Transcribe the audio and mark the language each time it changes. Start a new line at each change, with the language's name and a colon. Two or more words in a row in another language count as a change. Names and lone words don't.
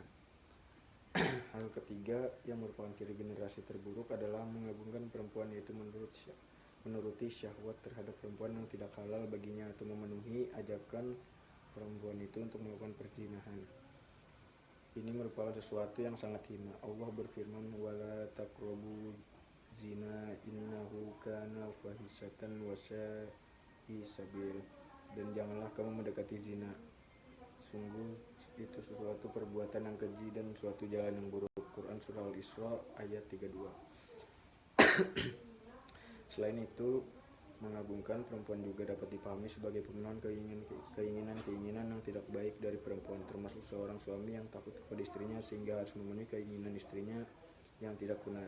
Indonesian: Hal ketiga yang merupakan ciri generasi terburuk adalah mengagungkan perempuan, yaitu menuruti syahwat terhadap perempuan yang tidak halal baginya atau memenuhi ajakan perempuan itu untuk melakukan perzinahan. Ini merupakan sesuatu yang sangat hina. Allah berfirman,
Arabic: ولا تقربوا الزنا إنه كان فاحشة وساء سبيلا,
Indonesian: dan janganlah kamu mendekati zina, sungguh itu sesuatu perbuatan yang keji dan suatu jalan yang buruk. Quran Surah Al-Isra ayat 32. Selain itu, mengagungkan perempuan juga dapat dipahami sebagai pemenuhan keinginan-keinginan yang tidak baik dari perempuan, termasuk seorang suami yang takut kepada istrinya sehingga harus memenuhi keinginan istrinya yang tidak benar.